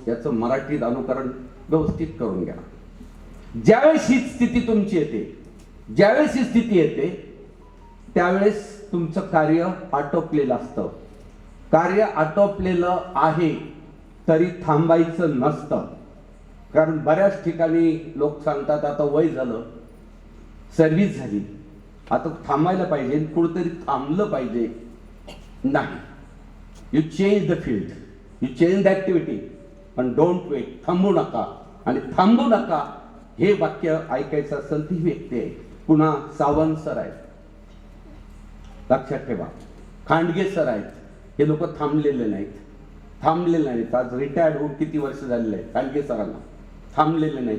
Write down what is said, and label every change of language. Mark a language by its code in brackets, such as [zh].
[mr] याचं मराठीत अनुकरण व्यवस्थित करून घ्या. ज्यावेळेस ही स्थिती तुमची येते, ज्यावेळेस ही स्थिती येते त्यावेळेस तुमचं कार्य आटोपलेलं असतं. कार्य आटोपलेलं आहे तरी थांबायचं नसतं. कारण बऱ्याच ठिकाणी लोक सांगतात आता वय झालं, सर्व्हिस झाली, आता थांबायला पाहिजे, कुठेतरी थांबलं पाहिजे. नाही. [en] you change the field, you change the activity, [mr] पण [en] Don't wait. [mr] थांबू नका. आणि थांबू नका हे वाक्य ऐकायचं असेल ती व्यक्ती आहे. पुन्हा सावंत सर आहेत, लक्षात ठेवा. खांडगे सर आहेत. हे लोक थांबलेले नाहीत. आज रिटायर्ड होऊन किती वर्ष झालेले आहेत खांडगे सरांना. थांबलेले नाहीत.